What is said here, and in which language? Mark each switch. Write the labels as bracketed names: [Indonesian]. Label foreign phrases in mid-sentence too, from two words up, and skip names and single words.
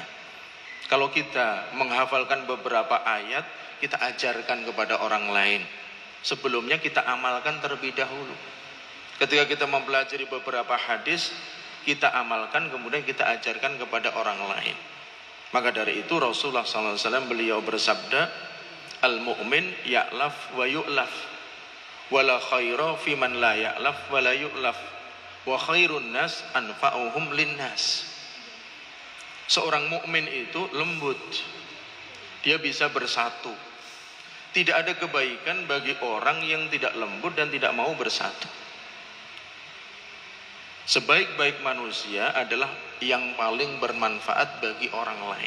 [Indonesian] Kalau kita menghafalkan beberapa ayat, kita ajarkan kepada orang lain. Sebelumnya kita amalkan terlebih dahulu. Ketika kita mempelajari beberapa hadis, kita amalkan, kemudian kita ajarkan kepada orang lain. Maka dari itu Rasulullah SAW beliau bersabda, [Arabic] المؤمن يألف ويؤلف، ولا خير فيمن لا يألف ولا يؤلف، وخير الناس أنفعهم للناس. [Indonesian] Seorang mukmin itu lembut, dia bisa bersatu. Tidak ada kebaikan bagi orang yang tidak lembut dan tidak mau bersatu. Sebaik-baik manusia adalah yang paling bermanfaat bagi orang lain.